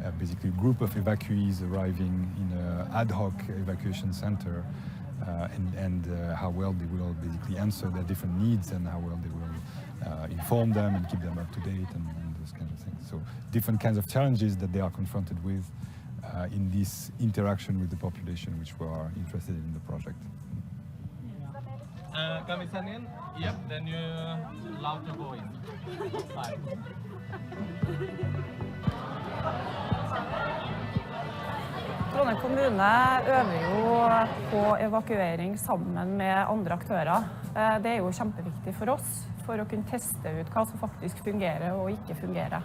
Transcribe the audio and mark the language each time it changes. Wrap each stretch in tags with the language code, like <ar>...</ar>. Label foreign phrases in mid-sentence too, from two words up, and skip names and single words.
<en>basically a group of evacuees arriving in an ad hoc evacuation center, and how well they will basically answer their different needs and how well they will inform them and keep them up to date and those kinds of things. So different kinds of challenges that they are confronted with in this interaction with the population which we are interested in the project. Can we send in? Yep, then you're allowed to go in. Fine.</en> <no>Trondheim kommune øver jo på evakuering sammen med andre aktører. Det er jo kjempeviktig for oss, for å kunne teste ut hva som faktisk fungerer og ikke fungerer.</no>